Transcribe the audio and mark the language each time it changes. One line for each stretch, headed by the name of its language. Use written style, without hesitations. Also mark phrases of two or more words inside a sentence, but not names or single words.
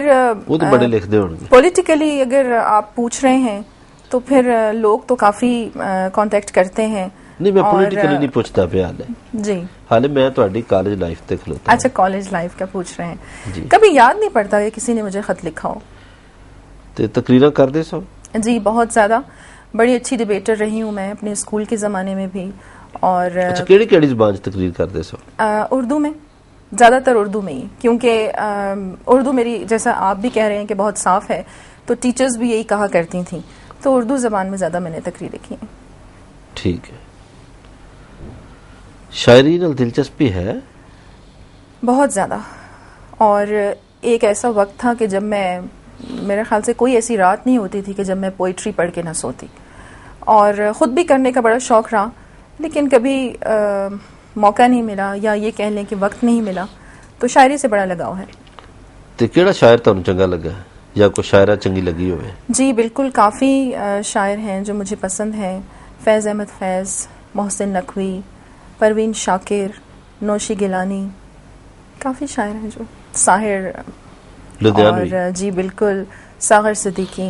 Urdu: وہ تو بڑے لکھتے ہوں گے. پولیٹیکلی اگر آپ پوچھ رہے ہیں تو پھر لوگ تو کافی کانٹیکٹ کرتے ہیں. نہیں، میں پولیٹیکلی نہیں پوچھتا پہ حال ہے. جی.
Punjabi: حالے میں تہاڈی کالج لائف تے کھلوتا.
Urdu: اچھا، کالج لائف کا پوچھ رہے ہیں. جی. کبھی یاد نہیں پڑتا کہ کسی نے مجھے خط لکھا ہو.
Punjabi: تے تقریراں کر دے سو؟
Urdu: جی بہت زیادہ. بڑی اچھی ڈبیٹر رہی ہوں میں اپنے اسکول کے زمانے میں بھی. اور اچھا،
Punjabi: کیڑی کیڑی زبان چ تقریر کر دے سو؟
Urdu: اردو میں، زیادہ تر اردو میں ہی، کیونکہ اردو میری، جیسا آپ بھی کہہ رہے ہیں کہ بہت صاف ہے، تو ٹیچرز بھی یہی کہا کرتی تھیں، تو اردو زبان میں زیادہ میں نے تقریر لکھی ہیں.
Punjabi: ٹھیک ہے. شاعری نال دلچسپی ہے؟
Urdu: بہت زیادہ. اور ایک ایسا وقت تھا کہ جب میرے خیال سے کوئی ایسی رات نہیں ہوتی تھی کہ جب میں پوئٹری پڑھ کے نہ سوتی، اور خود بھی کرنے کا بڑا شوق رہا، لیکن کبھی موقع نہیں ملا، یا یہ کہہ لیں کہ وقت نہیں ملا. تو شاعری سے بڑا لگاؤ ہے.
Punjabi: تے کیڑا شاعر تانوں چنگا لگا ہے یا کوئی شاعرہ چنگی لگی ہوئے؟
Urdu: جی بالکل، کافی شاعر ہیں جو مجھے پسند ہیں. فیض احمد فیض، محسن نقوی، پروین شاکر، نوشی گیلانی، کافی شاعر ہیں جو. ساحر لدھیانوی؟ اور جی بالکل، ساغر صدیقی.